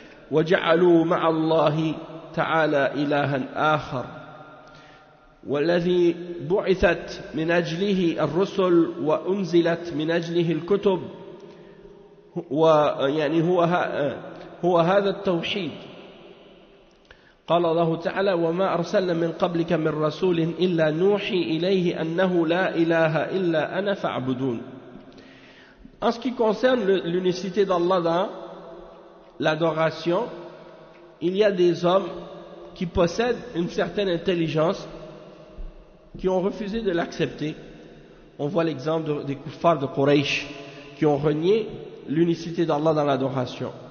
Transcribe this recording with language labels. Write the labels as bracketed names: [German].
[Arabic] wa ja'alu ma'a Allahi تعالى إلها آخر والذي بعثت من أجله الرسل وأنزلت من أجله الكتب ويعني هو هذا التوحيد قال الله تعالى وما أرسلنا من قبلك من رسول إلا نوحي إليه أنه لا إله إلا أنا فاعبدون. [French] En ce qui concerne l'unicité d'Allah dans l'adoration, il y a des hommes qui possèdent une certaine intelligence qui ont refusé de l'accepter. On voit l'exemple des kuffars de Quraysh qui ont renié l'unicité d'Allah dans l'adoration.